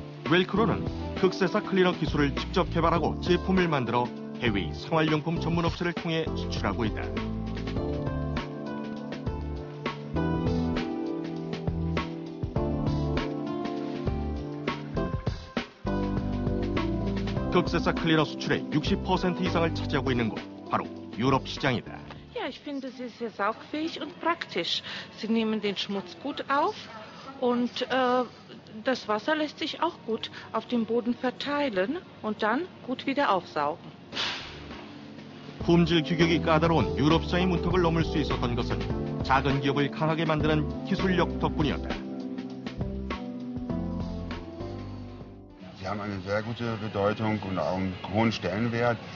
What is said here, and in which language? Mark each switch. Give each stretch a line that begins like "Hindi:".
Korean: 웰크론은 극세사 클리너 기술을 직접 개발하고 제품을 만들어 해외 생활용품 전문 업체를 통해 수출하고 있다. 극세사 클리너 수출의 60% 이상을 차지하고 있는 곳, 바로 유럽 시장이다.
German: Ja, ich finde, sie ist sehr saugfähig und praktisch. Sie nehmen den Schmutz gut auf und das Wasser lässt sich auch gut auf dem Boden verteilen und dann gut wieder aufsaugen.
Korean: 품질 규격이 까다로운 유럽 시장의 문턱을 넘을 수 있었던 것은 작은 기업을 강하게 만드는 기술력 덕분이었다.
German: Sie haben eine sehr gute Bedeutung und auch einen hohen Stellenwert.